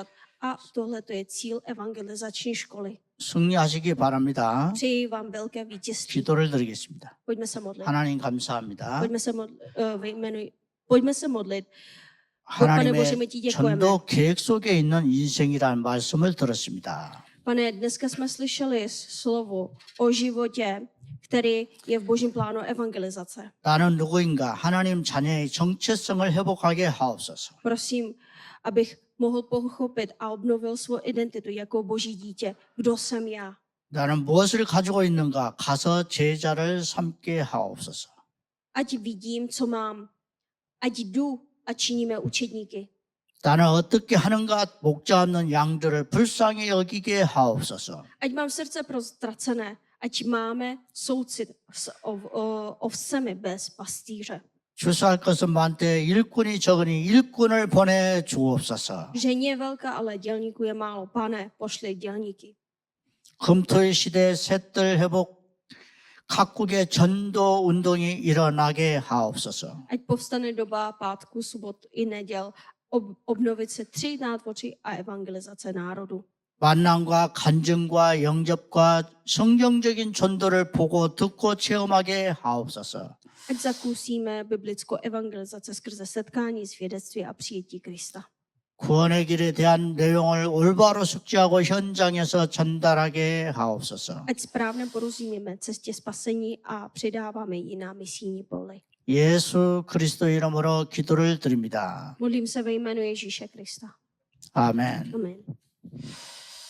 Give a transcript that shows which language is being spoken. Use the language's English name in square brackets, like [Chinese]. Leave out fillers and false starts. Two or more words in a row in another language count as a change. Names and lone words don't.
[Czech] A tohle to je cíl evangelizační školy. [Korean] 승리하시기 바랍니다. [Czech] Přeji vám velké vítězství. [Korean] 기도를 드리겠습니다. [Czech] Pojďme se modlit. [Korean] 하나님 감사합니다. [Czech] Pojďme se modlit. Pane Bože, my [Korean] 하나님의 [Czech] ti děkujeme. [Korean] 전도 계획 속에 있는 인생이라는 말씀을 들었습니다. [Czech] Pane, dneska jsme slyšeli slovo o životě, který je v Božím plánu evangelizace. [Korean] 나는 누구인가? 하나님 자녀의 정체성을 회복하게 하옵소서. [Czech] Prosím, abych mohl pochopit a obnovil svou identitu jako Boží dítě. Kdo jsem já? [Korean] 나는 무엇을 가지고 있는가? 가서 제자를 삼게 하옵소서. [Czech] Ať vidím, co mám. Ať jdu a činíme učedníky. [Korean] 나는 어떻게 하는가? 목자 없는 양들을 불쌍히 여기게 하옵소서. [Czech] Ať mám srdce prostracené. Ať máme soucit s ovcemi bez pastýře. [Korean] 주소할 것은 많되 일꾼이 적으니 일꾼을 보내 주옵소서. [Czech] Žení je velká, ale dělníků je málo. Pane, pošli dělníky. [Korean] 금토의 시대에 셋들 회복 각국의 전도 운동이 일어나게 하옵소서. [Czech] Ať povstane doba pátku, sobot i neděl, obnovit se 3 nádvoří a evangelizace národu. [Korean] 만남과 간증과 영접과 성경적인 전도를 보고 듣고 체험하게 하옵소서. [Czech] Ať zakusíme biblickou evangelizaci skrze setkání, svědectví a přijetí Krista. [Korean] 구원의 길에 대한 내용을 올바로 숙지하고 현장에서 전달하게 하옵소서. [Czech] Ať správně porozumíme cestě spasení a předáváme ji na misijní poli. [Korean] 예수 그리스도 이름으로 기도를 드립니다. [Czech] Modlím se ve jménu Ježíše Krista. [Korean] 아멘. [Czech] Amen.